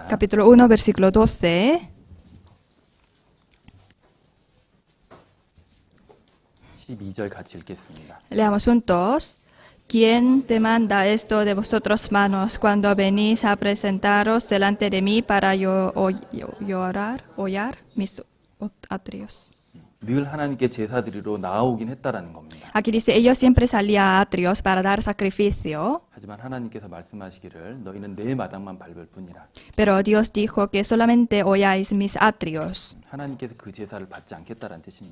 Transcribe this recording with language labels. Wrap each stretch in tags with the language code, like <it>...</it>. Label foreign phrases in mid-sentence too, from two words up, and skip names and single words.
<es>Capítulo 1, versículo 12.</es> <ko>12절 같이 읽겠습니다.</ko> <es>Leamos juntos. ¿Quién te manda esto de vosotros manos cuando venís a presentaros delante de mí para hollar mis atrios?</es> <ko>늘 하나님께 제사 드리러 나아오긴 했다라는 겁니다.</ko> <es>Aquí dice, ellos siempre salían a atrios para dar sacrificio,</es> <ko>하지만 하나님께서 말씀하시기를 너희는 내 마당만 밟을 뿐이라.</ko> <es>pero Dios dijo que solamente holláis mis atrios.</es> <ko>하나님께서 그 제사를 받지 않겠다라는 뜻입니다.</ko>